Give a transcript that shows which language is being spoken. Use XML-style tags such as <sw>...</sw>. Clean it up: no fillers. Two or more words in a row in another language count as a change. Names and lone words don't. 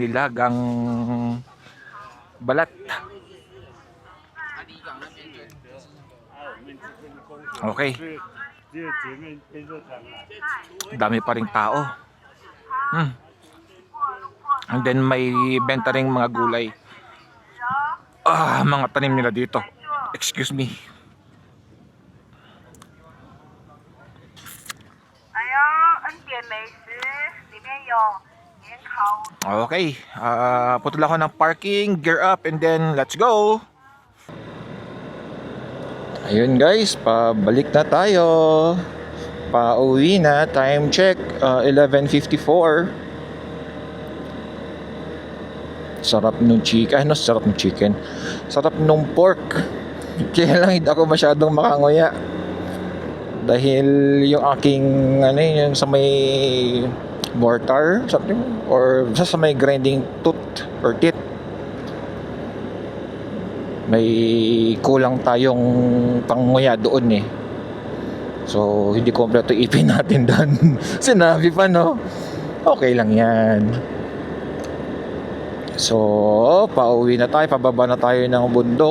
<tl>Nilagang balat. Okay. Dami pa ring tao.</tl> <en>And then</en> <tl>may benta ring mga gulay. Mga tanim nila dito.</tl> <en>Excuse me.</en> <zh>恩典美食里面有年烤</zh> <tl>Okay. Putol ako ng parking,</tl> <en>gear up, and then let's go.</en> <tl>Ayun guys, pabalik na tayo. Pauwi na.</tl> <en>Time check,</en> <tl>11:54. Sarap nung chicken. Sarap nung chicken. Sarap nung pork. Kaya lang hindi ako masyadong makanguya. Dahil yung aking yung sa may</tl> <en>mortar something</en> <tl>or sa may</tl> <en>grinding tooth or teeth,</en> <tl>may kulang tayong panguya doon eh. So hindi kompleto ipin natin doon. Sinabi pa no, okay lang yan. So pauwi na tayo, pababa na tayo ng bundok.</tl>